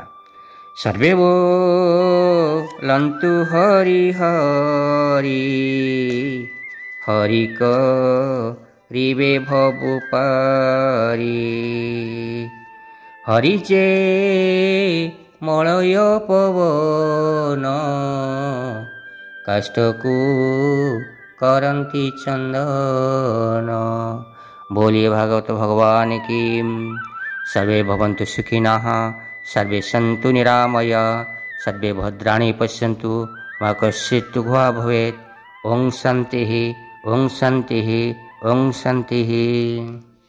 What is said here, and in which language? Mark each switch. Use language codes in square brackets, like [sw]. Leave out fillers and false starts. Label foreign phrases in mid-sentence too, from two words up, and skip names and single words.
[or] ସର୍ବେ ବୋଲନ୍ତୁ ହରି ହରି, ହରି କରିବେ ଭବୁ ପାରି। ହରି ଯେ ମଳୟ ପବନ, କାଷ୍ଠକୁ କରନ୍ତି ଚନ୍ଦନ। [hi] बोलिए भागवत भगवान की। [sa] सर्वे भवन्तु सुखिनः, सर्वे सन्तु निरामय, सर्वे भद्राणि पश्यन्तु, मा कश्चित् दुःखभाग् भवेत्। ओं शान्तिः, ओं शान्तिः, ओं शान्तिः।